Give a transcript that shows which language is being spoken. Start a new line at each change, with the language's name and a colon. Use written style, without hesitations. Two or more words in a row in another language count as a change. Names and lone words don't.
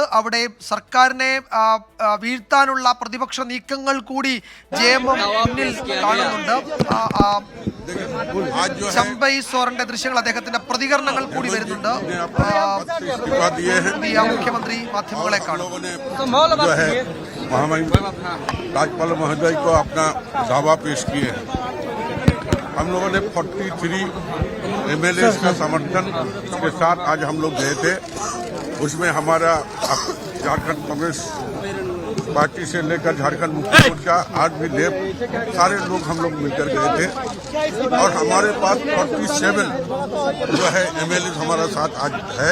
Malayalam: അവിടെ സർക്കാരിനെ വീഴ്ത്താനുള്ള പ്രതിപക്ഷ നീക്കങ്ങൾ കൂടി JMM മുന്നിൽ കാണുന്നുണ്ട്. ചെമ്പൈ സോറന്റെ ദൃശ്യങ്ങൾ, അദ്ദേഹത്തിന്റെ പ്രതികരണങ്ങൾ കൂടി വരുന്നുണ്ട്. മുഖ്യമന്ത്രി മാധ്യമങ്ങളെ കാണും.
Hindi: राज्यपाल महोदय को अपना दावा पेश किए। हम लोगों ने 43 MLA का समर्थन के साथ आज हम लोग गए थे। उसमें हमारा झारखंड कांग्रेस पार्टी से लेकर झारखंड मुक्ति मोर्चा आज भी सारे लोग हम लोग मिलकर गए थे और हमारे पास 47 जो है MLA हमारा साथ आज है।